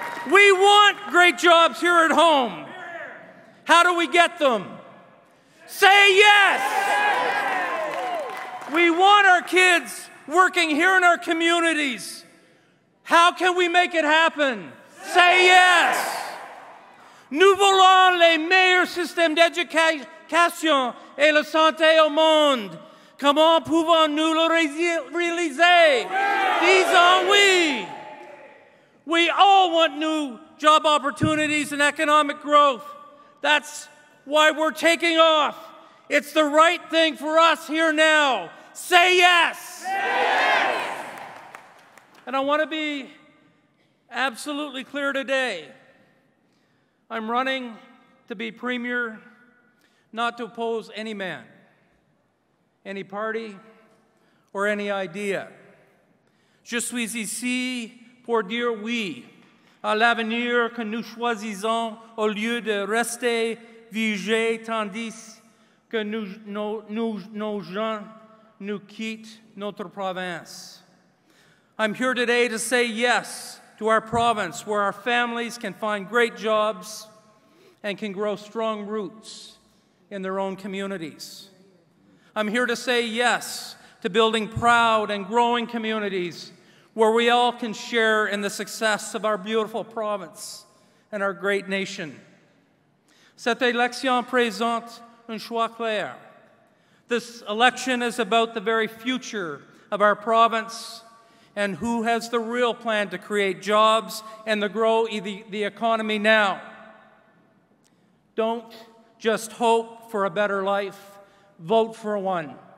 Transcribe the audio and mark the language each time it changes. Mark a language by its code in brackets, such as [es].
[en] We want great jobs here at home. How do we get them? Say yes. We want our kids working here in our communities. How can we make it happen? Say yes. [fr] Nous voulons les meilleurs systèmes d'éducation et de santé au monde. Comment pouvons-nous le réaliser? Disons oui. [en] We all want new job opportunities and economic growth. That's why we're taking off. It's the right thing for us here now. Say yes. Yes. And I want to be absolutely clear today. I'm running to be Premier, not to oppose any man, any party, or any idea. [fr] Je suis ici pour dire oui à l'avenir que nous choisissons au lieu de rester figés tandis que nos jeunes nous quittent notre province. [en] I'm here today to say yes to our province where our families can find great jobs and can grow strong roots in their own communities. I'm here to say yes to building proud and growing communities where we all can share in the success of our beautiful province and our great nation. [fr] Cette élection présente un choix clair. [en] This election is about the very future of our province and who has the real plan to create jobs and to grow the economy now. Don't just hope for a better life. Vote for one.